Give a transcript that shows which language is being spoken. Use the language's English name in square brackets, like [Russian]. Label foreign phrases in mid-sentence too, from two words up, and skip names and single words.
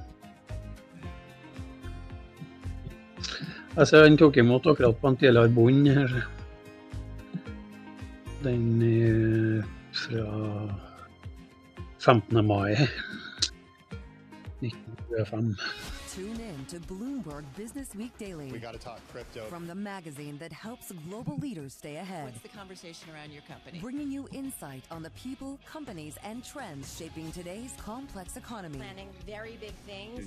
[Norwegian] Altså, den tok imot akkurat på en til arbeider her. Den fra 15. mai 1925. [English] Tune in to Bloomberg Business Week Daily. We got to talk crypto. From the magazine that helps global leaders stay ahead. What's the conversation around your company? Bringing you insight on the people, companies, and trends shaping today's complex economy. Planning very big things.